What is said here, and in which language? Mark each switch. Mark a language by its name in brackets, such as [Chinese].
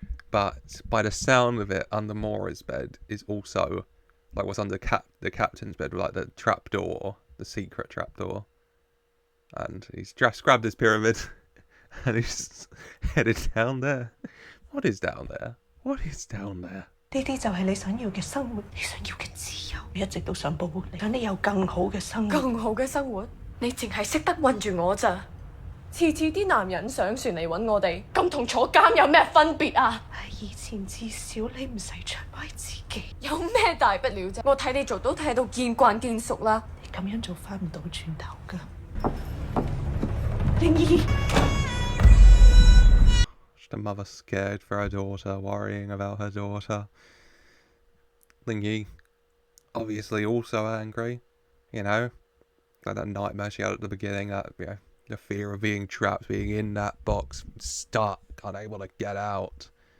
[English] But by the sound of it, under Mora's bed is also like what's under the captain's bed, like the trapdoor, the secret trapdoor. And he's just grabbed his pyramid and he's headed down there. What is down there? What is down there? [Chinese] 呢啲就係你想要嘅生活，你想要嘅自由。你一直都想保護你，想你有更好嘅生活。更好嘅生活？你淨係識得韞住我咋？次次啲男人上船嚟揾我哋，咁同坐監有咩分別啊？以前至少你唔使出賣自己。有咩大不了啫？我睇你做都睇到見慣見熟啦。你咁樣做翻唔到轉頭㗎。靈兒。 [English] A mother scared for her daughter, worrying about her daughter. Lingy, obviously also angry, you know, like that nightmare she had at the beginning, that, you know, the fear of being trapped, being in that box, stuck, unable to get out.